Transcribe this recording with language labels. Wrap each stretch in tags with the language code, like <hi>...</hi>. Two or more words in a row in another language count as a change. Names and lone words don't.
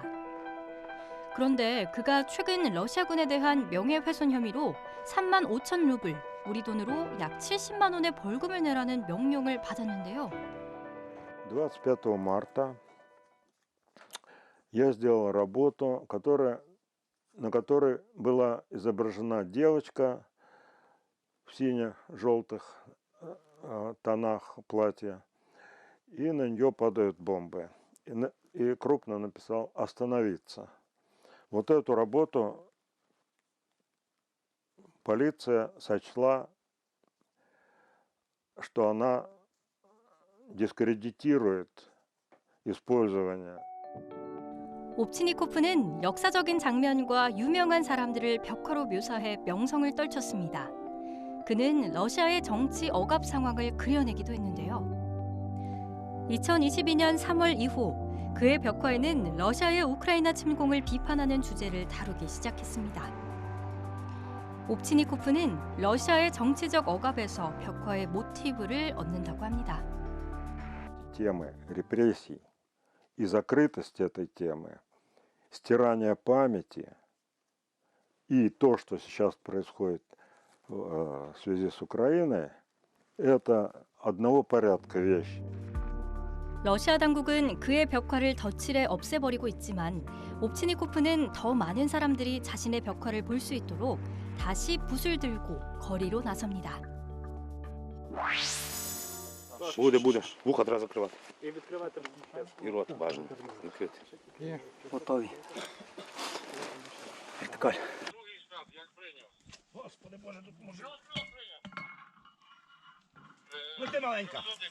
<ko>그런데 그가 최근 러시아군에 대한 명예훼손 혐의로 3만 5천 루블, 우리 돈으로 약 70만 원의 벌금을 내라는 명령을 받았는데요.</ko> <ru>25 марта я сделал работу, на которой была изображена девочка в сине-желтых тонах платья, и на нее падают бомбы. И крупно написал «Остановиться». Вот эту работу полиция сочла, что она дискредитирует использование.</ru> <ko>옵치니코프는 역사적인 장면과 유명한 사람들을 벽화로 묘사해 명성을 떨쳤습니다. 그는 러시아의 정치 억압 상황을 그려내기도 했는데요. 2022년 3월 이후 그의 벽화에는 러시아의 우크라이나 침공을 비판하는 주제를 다루기 시작했습니다. 옵치니코프는 러시아의 정치적 억압에서 벽화의 모티브를 얻는다고 합니다.</ko> <ru>Темы репрессий и закрытость этой темы, стирание памяти и то, что сейчас происходит в связи с Украиной, это одного порядка вещи.</ru> <ko>러시아 당국은 그의 벽화를 덧칠해 없애버리고 있지만 옵치니코프는 더 많은 사람들이 자신의 벽화를 볼 수 있도록 다시 붓을 들고 거리로 나섭니다.</ko> <uk>Буде. Вуха треба закривати. І відкривати. І рот бажано відкрити. Готові. Вертикаль. Господи Боже, допоможи. Лети маленька.</uk>